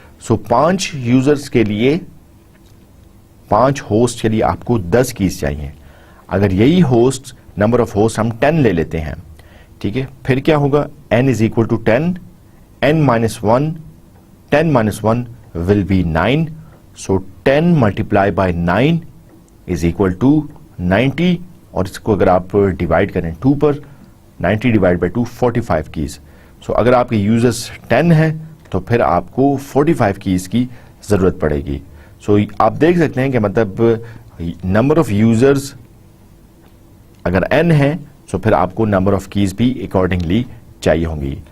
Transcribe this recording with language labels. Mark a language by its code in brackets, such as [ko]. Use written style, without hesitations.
[ur] سو 5 users کے لیے، 5 host کے لیے آپ کو 10 کیز چاہیے. اگر یہی ہوسٹ نمبر آف ہوسٹ ہم 10 لے لیتے ہیں، ٹھیک ہے، پھر کیا ہوگا؟ [en] n is equal to 10، n minus 1، 10 minus 1 will be 9. So 10 multiplied by 9 is equal to 90. [ur] اور اس کو اگر آپ ڈیوائڈ کریں 2 پر، 90 ڈیوائڈ بائی 2 45 کیز. سو اگر آپ کے یوزرز 10 ہیں تو پھر آپ کو 45 کیز کی ضرورت پڑے گی. سو آپ دیکھ سکتے ہیں کہ مطلب نمبر آف یوزرز اگر n ہے تو پھر آپ کو نمبر آف کیز بھی اکارڈنگلی چاہیے ہوں گی.